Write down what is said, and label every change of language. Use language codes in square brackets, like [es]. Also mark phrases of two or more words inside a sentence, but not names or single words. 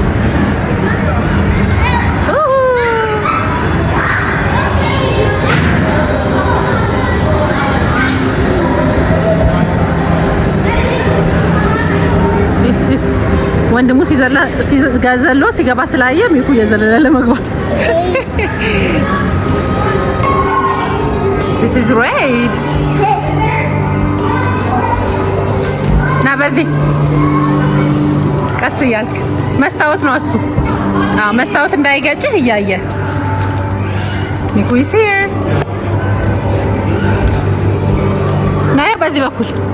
[am] ወንድሙ ዘሎ ሲገባ ስላየ ሚኩ እየዘለለ ለመግባት [en] This is red. [am] ና በዚህ ቀስ እያልክ መስታወት ነው እሱ። አዎ መስታወት እንዳይገጭህ እያየ ሚኩ [en] is here. [am] ና በዚህ በኩል